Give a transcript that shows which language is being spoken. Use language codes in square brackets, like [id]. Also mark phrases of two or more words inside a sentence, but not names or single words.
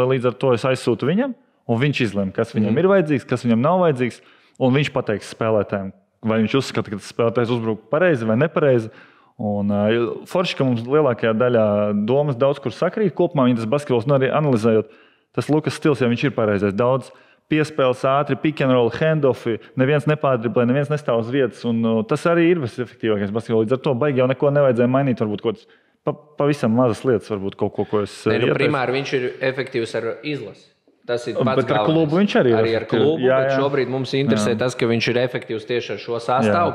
[lv] Tad līdz ar to es aizsūtu viņam, un viņš izlem, kas viņam ir vajadzīgs, kas viņam nav vajadzīgs, un viņš pateiks spēlētājiem, vai viņš uzskata, ka tas spēlētājs uzbruk pareizi vai nepareizi. Un forši, ka mums lielākajā daļā domas daudz kur sakrīt. Kopumā viņa tas basketbols arī analizējot, tas Lukas stils, ja viņš ir pareizais. Daudz piespēles ātri, [en] pick and roll, [lv] handoffi, neviens nepārdriblē, neviens nestāv uz vietas. Un tas arī ir visefektīvākais basketbols. Līdz ar to baigi jau neko nevajadzēja mainīt. Varbūt kaut kāds pavisam mazas lietas, varbūt kaut ko es ieteiktu. Primāri viņš ir efektīvs ar izlasi. Tas ir pats galvenais. Ar klubu viņš arī ir. Arī ar klubu, bet šobrīd mums interesē tas, ka viņš ir efektīvs tieši ar šo sastāvu.